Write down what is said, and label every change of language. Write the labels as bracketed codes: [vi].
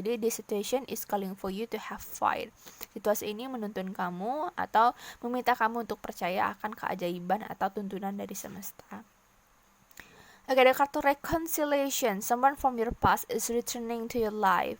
[en] Jadi the situation is calling for you to have fight. [id] Situasi ini menuntun kamu atau meminta kamu untuk percaya akan keajaiban atau tuntunan dari semesta. Oke, ada kartu reconciliation. [en] Someone from your past is returning to your life.